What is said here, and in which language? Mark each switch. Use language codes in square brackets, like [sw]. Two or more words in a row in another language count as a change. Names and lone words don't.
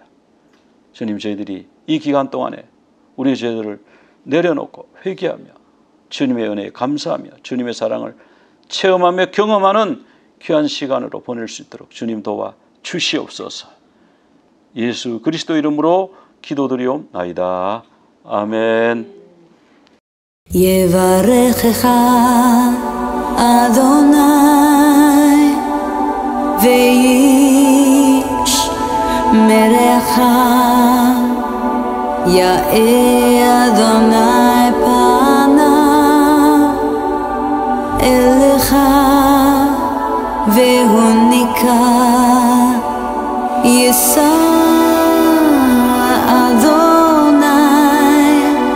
[ko] 주님, 저희들이 이 기간 동안에 우리의 죄들을 내려놓고 회개하며 주님의 은혜에 감사하며 주님의 사랑을 체험하며 경험하는 귀한 시간으로 보낼 수 있도록 주님 도와 주시옵소서. 예수 그리스도 이름으로 기도드리옵나이다. 아멘. [he] יברכך אדוני וישמרך יאר אדוני פניו אליך והוניקה יישא אדוני